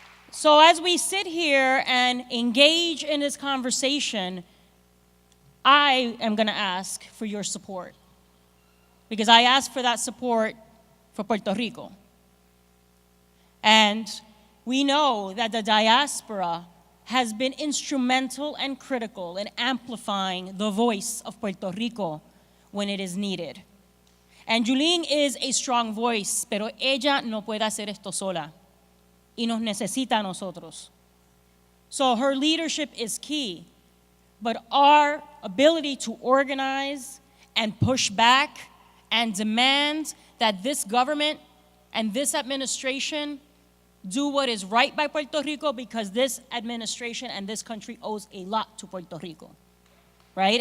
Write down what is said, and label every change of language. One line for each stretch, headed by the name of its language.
English: So as we sit here and engage in this conversation, I am going to ask for your support, because I ask for that support for Puerto Rico. And we know that the diaspora has been instrumental and critical in amplifying the voice of Puerto Rico when it is needed. And Yulin is a strong voice,
Spanish: pero ella no puede hacer esto sola. Y nos necesita a nosotros.
English: So her leadership is key, but our ability to organize and push back and demand that this government and this administration do what is right by Puerto Rico, because this administration and this country owes a lot to Puerto Rico, right?